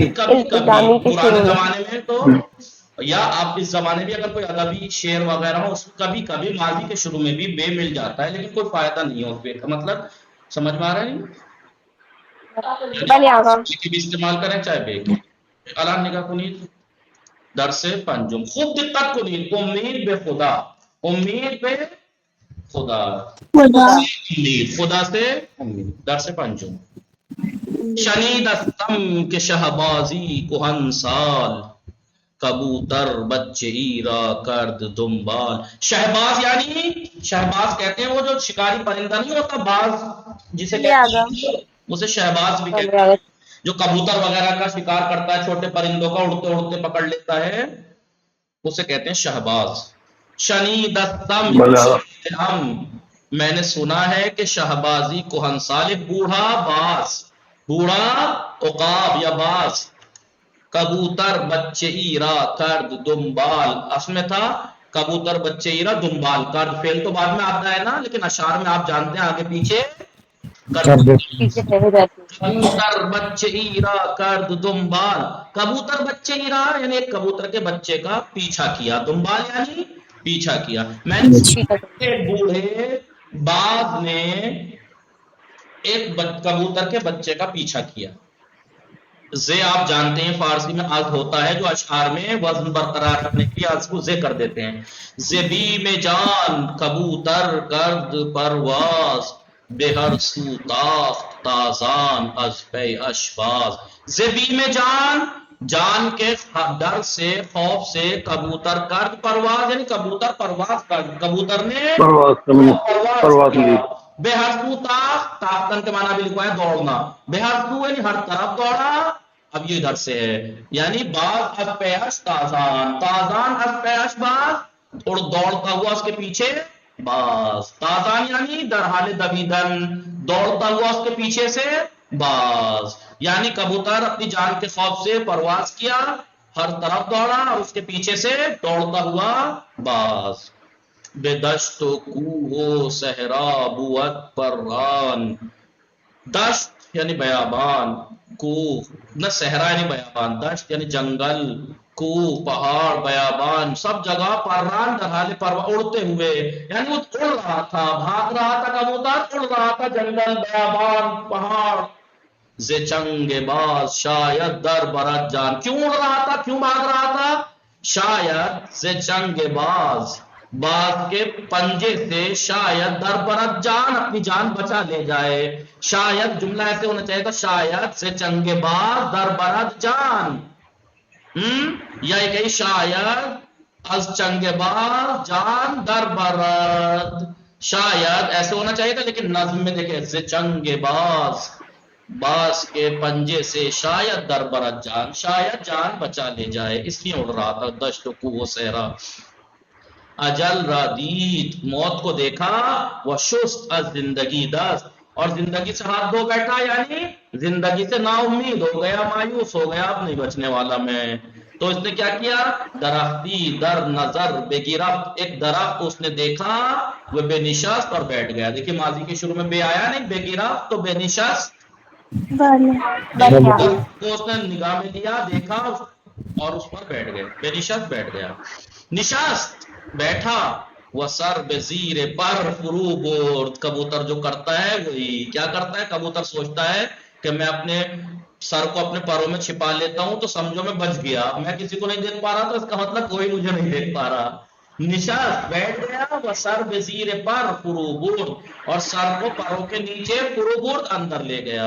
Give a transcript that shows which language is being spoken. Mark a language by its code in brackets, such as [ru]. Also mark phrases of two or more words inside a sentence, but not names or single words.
[ur] کبھی کبھی پرانے زمانے میں تو، یا آپ اس زمانے بھی اگر کوئی ادبی شعر وغیرہ ہو، کبھی کبھی ماضی کے شروع میں بھی بے مل جاتا ہے، لیکن کوئی فائدہ نہیں ہے اس بے کا. مطلب سمجھ میں آ رہا ہے نہیں؟ بھی استعمال کریں چاہے بے کے. [fa] الان نگاہ کنید درس پنجم، خوب دقت کنید. امید بے خدا، امید بے خدا، [ur] خدا سے امید. [fa] درس پنجم. شنی دستم کے شہبازی کہن سال، کبوتر بچے ایرا کرد دنبال. [ur] شہباز یعنی شہباز کہتے ہیں وہ جو شکاری پرندہ نہیں ہوتا باز جسے کہتے ہیں اسے شہباز بھی کہتے ہیں. جو کبوتر وغیرہ کا شکار کرتا ہے چھوٹے پرندوں کا اڑتے اڑتے پکڑ لیتا ہے اسے کہتے ہیں شہباز. [fa] شنید السم [ur] میں نے سنا ہے کہ [fa] شہبازی کہنسال [ur] بوڑھا باز بوڑھا عقاب یا باز. [fa] کبوتر بچے ایرا کرد دنبال [ur] اصل میں تھا [fa] کبوتر بچے ایرا دنبال کرد [ur] فعل تو بعد میں آتا ہے نا لیکن اشعار میں آپ جانتے ہیں آگے پیچھے [fa] کبوتر بچے ایرا کرد دنبال. کبوتر بچے ایرا [ur] یعنی ایک کبوتر کے بچے کا پیچھا کیا. دنبال یعنی پیچھا کیا. میں نے بوڑھے باز نے ایک کبوتر کے بچے کا پیچھا کیا. زے آپ جانتے ہیں فارسی میں از ہوتا ہے جو اشعار میں وزن برقرار رکھنے کے لیے از کو زے کر دیتے ہیں. [fa] زبی میں جان کبوتر کرد پرواز بے ہر سو تاخت تازان از پے اشباز. زبی میں جان [ur] جان کے ڈر سے خوف سے [fa] کبوتر کرد پرواز [ur] یعنی کبوتر پرواز کر کبوتر نے پرواز کیا. [fa] بے ہر سو تاخت [ur] تاختن کے معنی بھی لکھوا ہے دوڑنا. [fa] بے ہر سو [ur] یعنی ہر طرف دوڑا. اب یہ ادھر سے ہے یعنی [fa] باز از پیش تازان تازان از پیش باز [ur] اور دوڑتا ہوا اس کے پیچھے باز. تازان یعنی [fa] در حال دویدن [ur] دوڑتا ہوا اس کے پیچھے سے باز. یعنی کبوتر اپنی جان کے خوف سے پرواز کیا ہر طرف دوڑا اور اس کے پیچھے سے دوڑتا ہوا باز. [fa] بے دشت و کوہ و صحرا بود پران. [ur] دشت یعنی بیابان کوہ نہ صحرا یعنی بیابان دشت یعنی جنگل کوہ پہاڑ بیابان سب جگہ [fa] پران در حال [ur] اڑتے ہوئے یعنی وہ اڑ رہا تھا بھاگ رہا تھا کبوتر اڑ رہا تھا جنگل بیابان پہاڑ. [fa] زے چنگ باز شاید در برد جان [ur] کیوں اڑ رہا تھا کیوں بھاگ رہا تھا. [fa] شاید زے چنگ باز [ur] باز کے پنجے سے [fa] شاید در برد جان [ur] اپنی جان بچا لے جائے. شاید جملہ ایسے ہونا چاہیے تھا [fa] شاید سے چنگ باز در برد جان [ur] یا کہ [fa] شاید از چنگ باز جان در برد. [ur] شاید ایسے ہونا چاہیے تھا لیکن نظم میں دیکھیں [fa] سے چنگ باز [ur] باز کے پنجے سے [fa] شاید در برد جان [ur] شاید جان بچا لے جائے اس لیے اڑ رہا تھا. [fa] دشت و کوہ و صحرا. اجل را دید [ur] موت کو دیکھا وہ [fa] شست از زندگی دست [ur] اور زندگی سے ہاتھ دھو بیٹھا یعنی زندگی سے نا امید ہو گیا مایوس ہو گیا اب نہیں بچنے والا میں. تو اس نے کیا کیا [fa] درختی در نظر بے گرفت [ur] ایک درخت اس نے دیکھا وہ [fa] بے نشست [ur] اور بیٹھ گیا. دیکھیے ماضی کے شروع میں بے آیا نہیں [fa] بے گرفت [ur] تو [fa] بے نشست [ur] تو اس نے نگاہ میں لیا دیکھا اور اس پر بیٹھ گئے [fa] بے نشست [ur] بیٹھ گیا. [fa] نشست بیٹھا وہ سر بے زیر پر فرو برد. [ur] کبوتر جو کرتا ہے وہی کیا کرتا ہے کبوتر سوچتا ہے کہ میں اپنے سر کو اپنے پروں میں چھپا لیتا ہوں تو سمجھو میں بچ گیا میں کسی کو نہیں دیکھ پا رہا تو اس کا مطلب کوئی مجھے نہیں دیکھ پا رہا. نشست بیٹھ گیا [fa] وہ سر بے زیر پر فرو برد [ur] اور سر کو پروں کے نیچے فرو برد اندر لے گیا.